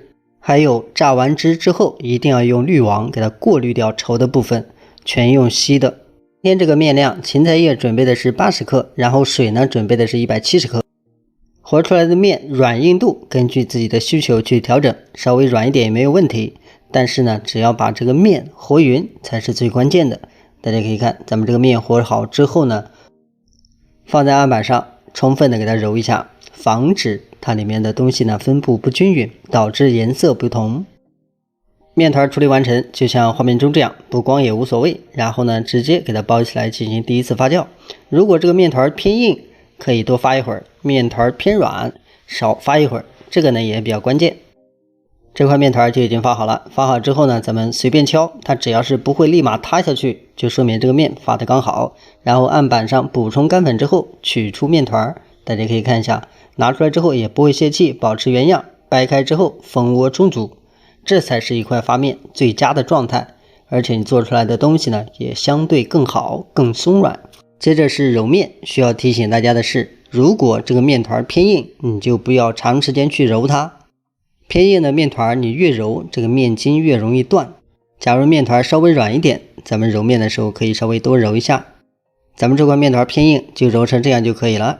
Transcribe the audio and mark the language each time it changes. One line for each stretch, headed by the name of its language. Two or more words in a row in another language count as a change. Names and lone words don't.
Chinese: 還有榨完汁之後，一定要用濾网給它過濾掉稠的部分，全用稀的。今天這個面量，芹菜葉準備的是80克，然後水呢準備的是170克。和出來的面軟硬度根據自己的需求去調整，稍微軟一點也沒有問題。但是呢，只要把這個面和匀才是最關鍵的。大家可以看，咱們這個面和好之後呢，放在案板上，充分的給它揉一下，防止它裡面的東西呢分布不均匀，導致顏色不同。面團處理完成，就像畫面中這樣，不光也無所謂。然後呢，直接給它包起來進行第一次發酵。如果这個面團偏硬，可以多發一會兒，面团偏軟，少發一會兒，這個呢也比較關鍵。這塊面团就已經發好了，發好之後呢，咱們隨便敲，它只要是不會立馬塌下去，就說明這個面發得剛好。然後案板上補充乾粉之後，取出面团，大家可以看一下，拿出來之後也不會泄氣，保持原樣。掰開之後，蜂窩充足，這才是一塊發面最佳的狀態。而且你做出來的東西呢，也相對更好，更鬆軟。接着是揉面，需要提醒大家的是，如果這個面团偏硬，你就不要長時間去揉它。偏硬的面团你越揉，這個面筋越容易斷。假如面团稍微軟一點，咱們揉面的時候可以稍微多揉一下。咱們這塊面团偏硬，就揉成這樣就可以了。